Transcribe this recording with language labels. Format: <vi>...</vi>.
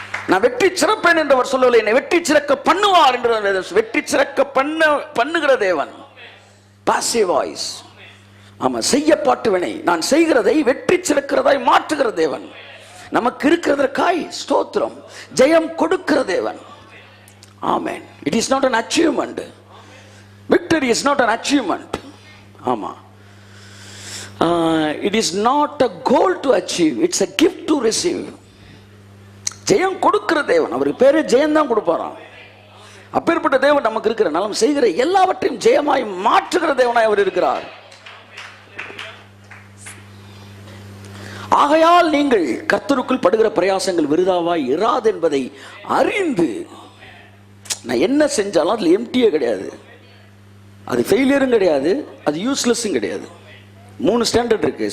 <ta>நான் வெற்றி சிறப்பேன் என்றவர் சொல்லலை, என்னை வெற்றி சிறக்க பண்ணுவார் என்ற வெற்றி சிறக்க பண்ணுகிற தேவன். Passive voice. ஆமா, செய்யப்பாட்டுவனை நான் செய்கிறதை வெற்றி சிறக்கிறதாய் மாற்றுகிற தேவன். நமக்கு இருக்கிறதற்காய் ஸ்தோத்திரம். ஜெயம் கொடுக்கிற தேவன். ஆமென்.</ta> <en>It is not an achievement. Victory is not an achievement. ஆமா, it is not a goal to achieve, it's a gift to receive.</en> <ta>ஜெயம் கொடுக்கிற தேவன். அவருக்கு பேரே ஜெயம் தான் கொடுப்பாராம். அப்பேற்பட்ட தேவன் நமக்கு இருக்கிற நாம் செய்கிற எல்லாவற்றையும் ஜெயமாய் மாற்றுகிற தேவனாய் அவர் இருக்கிறார். ஆகையால் நீங்கள் கர்த்தருக்குள் படுகிற பிரயாசங்கள் விருதாவாய் இராது என்பதை அறிந்து, நான் என்ன செஞ்சாலும் அதுல எம்டியே கிடையாது, அது ஃபெயிலியரும் கிடையாது, அது யூஸ்லெஸ்ஸும் கிடையாது. 3 ஸ்டாண்டர்ட் இருக்கு.</ta>